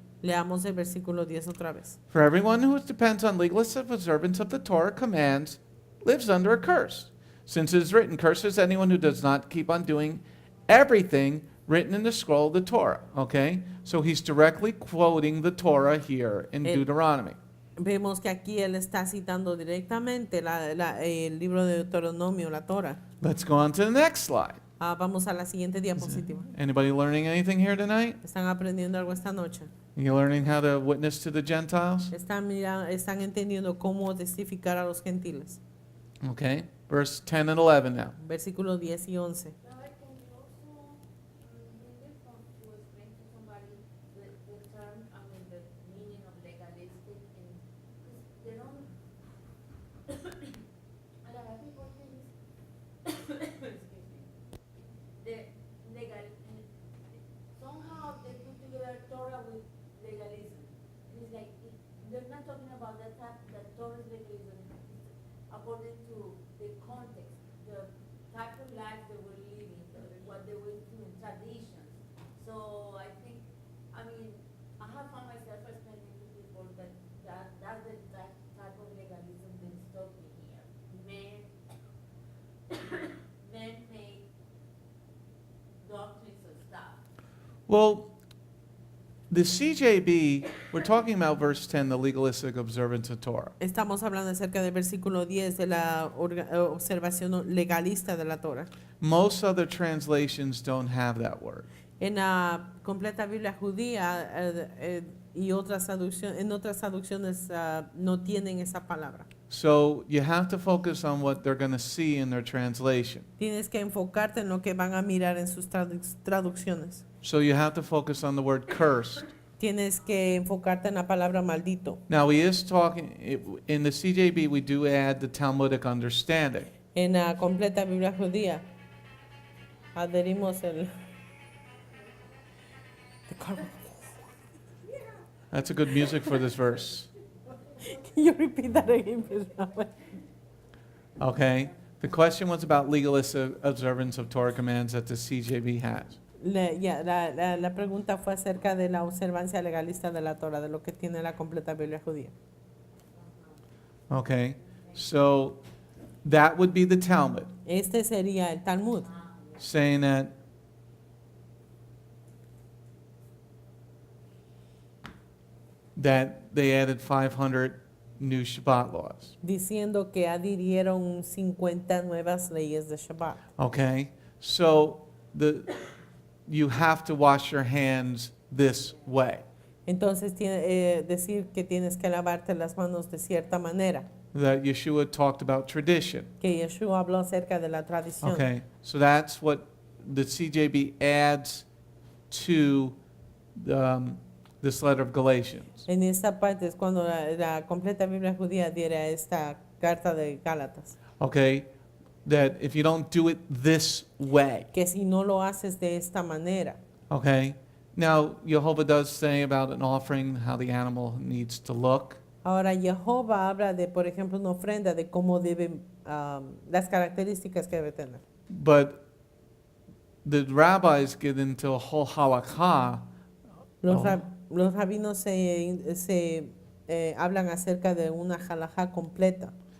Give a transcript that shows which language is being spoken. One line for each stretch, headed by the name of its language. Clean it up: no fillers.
Spanish: Leamos el versículo 10 otra vez.
English: For everyone who depends on legalistic observance of the Torah commands lives under a curse. Since it is written, curses anyone who does not keep on doing everything written in the scroll of the Torah. Okay? So he's directly quoting the Torah here in Deuteronomy.
Spanish: Vemos que aquí él está citando directamente el libro de Deuteronomio, la Torah.
English: Let's go on to the next slide.
Spanish: Vamos a la siguiente diapositiva.
English: Anybody learning anything here tonight?
Spanish: ¿Están aprendiendo algo esta noche?
English: You learning how to witness to the Gentiles?
Spanish: ¿Están entendiendo cómo testificar a los gentiles?
English: Okay. Verse 10 and 11 now.
Spanish: Versículos 10 y 11.
English: Rabbi, can you also bring it from to explain to somebody the term, I mean, the meaning of legalistic, and because they don't. A lot of people think, excuse me, the legal. Somehow they put together Torah with legalism. It's like they're not talking about that type, that Torah's legalism according to the context, the type of life they were living, what they were doing, traditions. So I think, I mean, I have found myself explaining to people that that's the type of legalism that stopped me here. Man-made doctrines and stuff. Well, the CJB, we're talking about verse 10, the legalistic observance of Torah.
Spanish: Estamos hablando acerca del versículo 10 de la observación legalista de la Torah.
English: Most other translations don't have that word.
Spanish: En la completa Biblia judía y en otras traducciones no tienen esa palabra.
English: So you have to focus on what they're going to see in their translation.
Spanish: Tienes que enfocarte en lo que van a mirar en sus traducciones.
English: So you have to focus on the word cursed.
Spanish: Tienes que enfocarte en la palabra maldito.
English: Now he is talking, in the CJB we do add the Talmudic understanding.
Spanish: En la completa Biblia judía adherimos el...
English: That's a good music for this verse. Can you repeat that again, please, Rabbi? Okay? The question was about legalistic observance of Torah commands that the CJB has.
Spanish: La pregunta fue acerca de la observancia legalista de la Torah, de lo que tiene la completa Biblia judía.
English: Okay? So that would be the Talmud,
Spanish: Este sería el Talmud,
English: saying that they added 500 new Shabbat laws.
Spanish: diciendo que adhirieron 50 nuevas leyes de Shabbat.
English: Okay? So you have to wash your hands this way.
Spanish: Entonces, decir que tienes que lavarte las manos de cierta manera,
English: That Yeshua talked about tradition.
Spanish: que Yeshua habló acerca de la tradición.
English: Okay? So that's what the CJB adds to this letter of Galatians.
Spanish: En esta parte es cuando la completa Biblia judía adhiere a esta carta de Gálatas.
English: Okay? That if you don't do it this way.
Spanish: Que si no lo haces de esta manera.
English: Okay? Now, Jehovah does say about an offering how the animal needs to look.
Spanish: Ahora, Jehová habla de, por ejemplo, una ofrenda, de cómo debe, las características que debe tener.
English: But the rabbis get into a whole halakha.
Spanish: Los rabinos se hablan acerca de una halajá completa